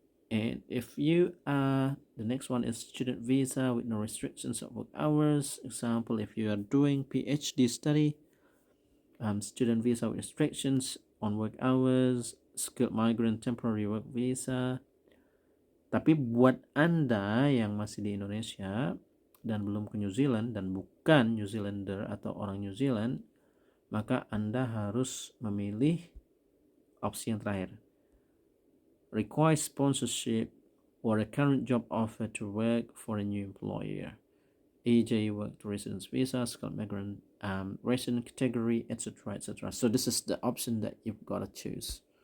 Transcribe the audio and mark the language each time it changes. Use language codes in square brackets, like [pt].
[en] And if you are, the next one is student visa with no restrictions of work hours. Example, if you are doing PhD study, student visa with restrictions on work hours, skilled migrant temporary work visa. [id] Tapi buat Anda yang masih di Indonesia dan belum ke New Zealand dan bukan New Zealander atau orang New Zealand, maka Anda harus memilih opsi yang terakhir. [en] Require sponsorship or a current job offer to work for a new employer. EJ work to residence visa, skilled migrant resident category, etc., etc. So this is the option that you've got to choose.